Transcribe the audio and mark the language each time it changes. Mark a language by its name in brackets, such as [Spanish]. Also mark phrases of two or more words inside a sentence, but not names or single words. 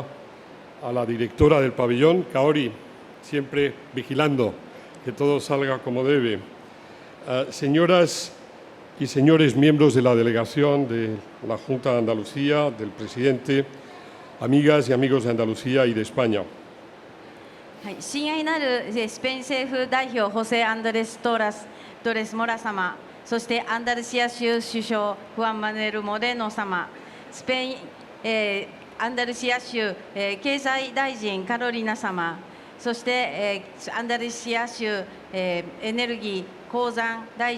[Spanish] A la directora del pabellón, Kaori, siempre vigilando que todo salga como debe. Señoras y señores miembros de la delegación de la Junta de Andalucía, del presidente, amigas y amigos de Andalucía y de España. [Japanese] 親愛なるスペイン政府代表ホセ・アンドレス・トレス・モラ様、そしてアンダルシア州首相フアン・マヌエル・モレノ様、スペイン、アンダルシア州、経済大臣カロリナ様、そして、アンダルシア州、エネルギー鉱山大